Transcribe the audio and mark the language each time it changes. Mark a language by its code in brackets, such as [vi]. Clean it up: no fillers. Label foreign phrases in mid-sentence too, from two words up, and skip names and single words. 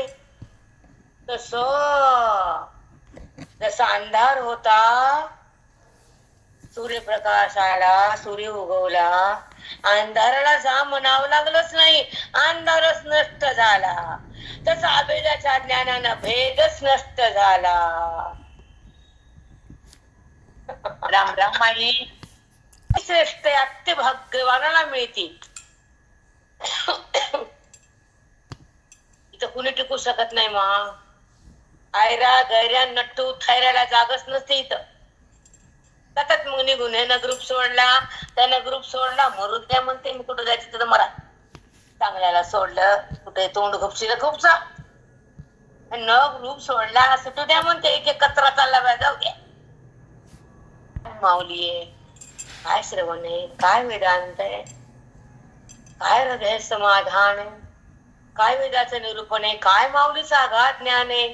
[mr] तस जसा अंधार होता, सूर्यप्रकाश आला, सूर्य उगवला, अंधाराला जा म्हणावं लागलंच नाही, अंधारच नष्ट झाला. तसा अभेदाच्या ज्ञानानं भेदच नष्ट झाला. राम राम माई. श्रेष्ठ अत्य भाग्यवानाला मिळते. इथं कुणी टिकू शकत नाही. मा आयरा गैऱ्या नट्टू थैराला जागच नसते इथं. सतत मग निघून ह्यानं ग्रुप सोडला, त्यानं ग्रुप सोडला, मरू द्या म्हणते. मी कुठं जायचं तिथं मरा. चांगल्याला सोडलं, कुठे तोंड खुपशीला खुपसा. न ग्रुप सोडला, सुटू द्या म्हणते. एक एक कचरा चालला बाय, जाऊ द्या. माऊली आहे, काय श्रवण आहे, काय वेदांत आहे, काय हृदय समाधान आहे, काय वेदाचं निरूपण आहे, काय माऊलीचं आघात ज्ञान आहे.